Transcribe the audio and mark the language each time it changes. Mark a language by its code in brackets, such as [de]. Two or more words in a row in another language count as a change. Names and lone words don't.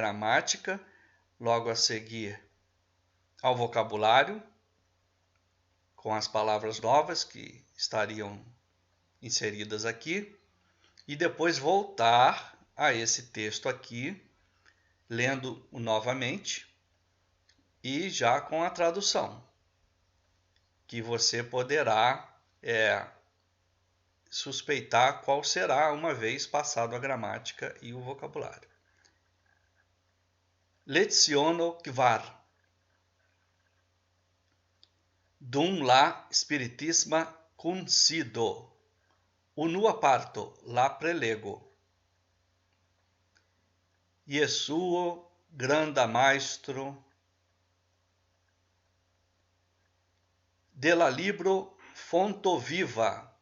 [pt] gramática, logo a seguir ao vocabulário, com as palavras novas que estariam inseridas aqui, e depois voltar a esse texto aqui, lendo novamente e já com a tradução, que você poderá suspeitar qual será uma vez passado a gramática e o vocabulário. [eo] Leciono kvar. Dum la spiritisma consido, unua parto la prelego. Jesuo granda maestro de la libro fonto viva.